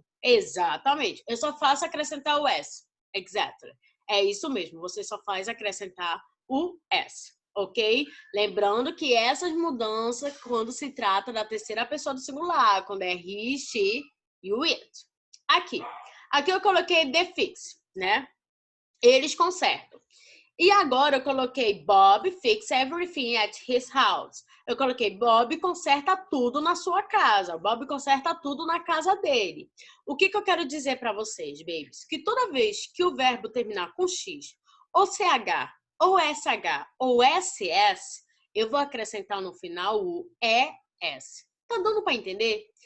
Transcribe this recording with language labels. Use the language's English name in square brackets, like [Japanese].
[Portuguese] Exatamente. Eu só faço acrescentar o S. [English] Exactly. [Portuguese] É isso mesmo. Você só faz acrescentar o S. Ok? Lembrando que essas mudanças, quando se trata da terceira pessoa do singular, quando é he, she e o it. Aqui eu coloquei [English] the fix, [Portuguese] né? Eles consertam. E agora eu coloquei [English] Bob fix everything at his house. [Portuguese] Eu coloquei Bob conserta tudo na sua casa. Bob conserta tudo na casa dele. O que eu quero dizer para vocês, babies? Que toda vez que o verbo terminar com X, ou CH, ou SH, ou SS, eu vou acrescentar no final o ES. Tá dando para entender?